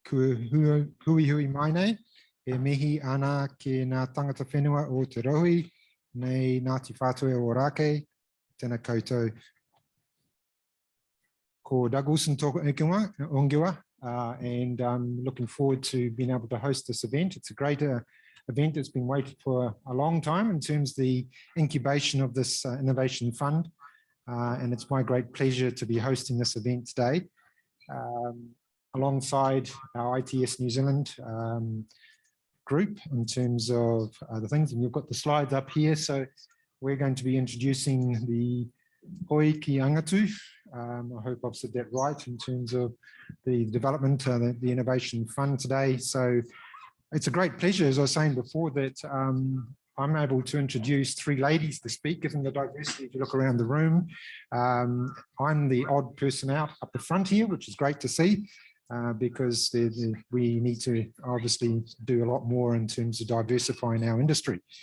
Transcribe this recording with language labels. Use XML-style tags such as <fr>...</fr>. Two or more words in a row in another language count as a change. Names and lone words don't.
<mi>hui hui mai nei, e mihi ana ki ngā tangata whenua o te rohi, nei Ngāti Whātua o Rake, tēnā koutou.</mi> <en>Ko Douglas and Ongiwa, and I'm looking forward to being able to host this event. It's a great event that's been waited for a long time in terms of the incubation of this innovation fund. And it's my great pleasure to be hosting this event today alongside our ITS New Zealand group in terms of the things, and you've got the slides up here. So we're going to be introducing the</en> <mi>Hoi ki angitū.</mi> <en>I hope I've said that right in terms of the development, the innovation fund today. So it's a great pleasure, as I was saying before, that I'm able to introduce three ladies to speak, given the diversity. If you look around the room, I'm the odd person out up the front here, which is great to see, because we need to obviously do a lot more in terms of diversifying our industry.</en>